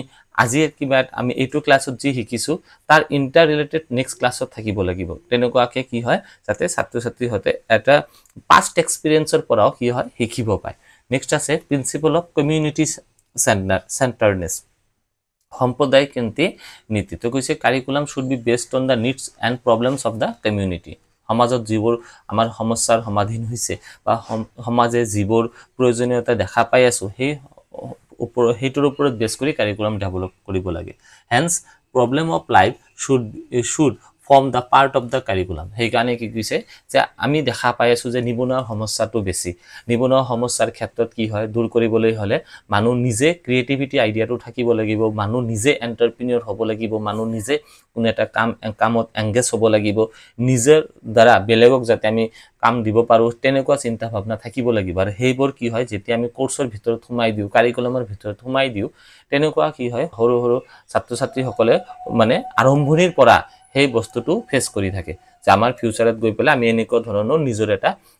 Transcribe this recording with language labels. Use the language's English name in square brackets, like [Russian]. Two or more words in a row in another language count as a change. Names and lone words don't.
[Assamese] আজি কিবা আমি এইটো ক্লাছত যি শিকিছো তাৰ [English] inter related [Assamese] নেক্সট ক্লাছত থাকিব লাগিব তেনেকুৱাকে কি হয় যাতে ছাত্ৰ ছাত্ৰী হতে এটা পাষ্ট এক্সপেৰিয়েন্সৰ পৰাও কি হয় শিকিব পায় নেক্সট আছে [English] principle of community centeredness [Assamese] সম্প্ৰদায় কেন্দ্ৰী নীতি তো কৈছে [English] curriculum should be based on the needs and problems of the community [Assamese] সমাজত যিবোৰ আমাৰ সমস্যাৰ সমাধান হৈছে বা সমাজে যিবোৰ প্ৰয়োজনীয়তা দেখা পাই আছো সেই হেইটোৰ ওপৰত বেস কৰি কাৰিকুলাম ডেভেলপ কৰিব লাগে [English] hence problem of life should form the part of the curriculum [Assamese] হেই কানে কি কৈছে যে আমি দেখা পাই আছো যে নিবনুৱা সমস্যাটো বেছি নিবনুৱা সমস্যাৰ ক্ষেত্ৰত কি হয় দূৰ কৰিবলৈ হলে মানুহ নিজে ক্ৰিয়েটিভিটি আইডিয়াটো থাকিব লাগিব মানুহ নিজে এন্টাৰপ্ৰেনিয়ৰ হ'ব লাগিব মানুহ নিজে কোন এটা কামত এংগেজ হ'ব লাগিব নিজৰ দ্বাৰা বেলেগক যাতে আমি কাম দিব পাৰো তেনেকুৱা চিন্তা ভাৱনা থাকিব লাগিব আৰু হেইবোৰ কি হয় যেতিয়া আমি কোৰ্সৰ ভিতৰত সোমাই দিও কাৰিকুলামৰ ভিতৰত সোমাই দিও তেনেকুৱা কি হয় হৰু হৰু ছাত্ৰ ছাত্ৰী সকলে মানে আৰম্ভণিৰ পৰা সেই বস্তুটো ফেস কৰি থাকে যে আমাৰ ফিউচাৰত গৈ পেলাই আমি এনেকুৱা ধৰণৰ নিজৰ এটা